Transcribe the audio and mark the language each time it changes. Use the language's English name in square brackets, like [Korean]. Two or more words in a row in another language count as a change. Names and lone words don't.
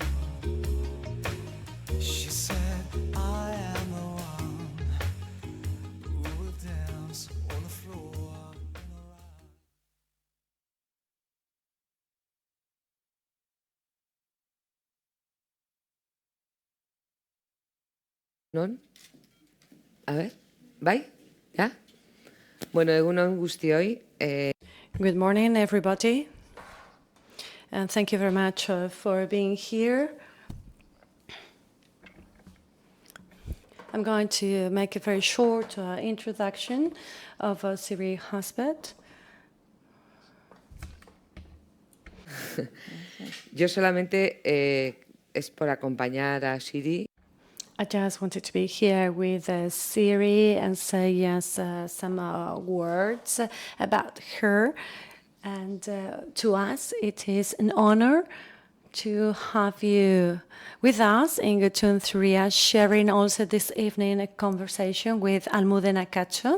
[English] She said, I am the one who will dance on the floor in a round. [Basque] Non? [Spanish] A ver, [Basque] bai? Ja? Bueno, egunon guztioi. [English] Good morning, everybody. And thank you very much for being here. I'm going to make a very short introduction of Siri Hustvedt. [Spanish] Yo solamente es por acompañar a Siri. [English] I just wanted to be here with Siri and say some words about her. And to us, it is an honor to have you with us in Gutun Zuria, sharing also this evening a conversation with Almudena Cacho.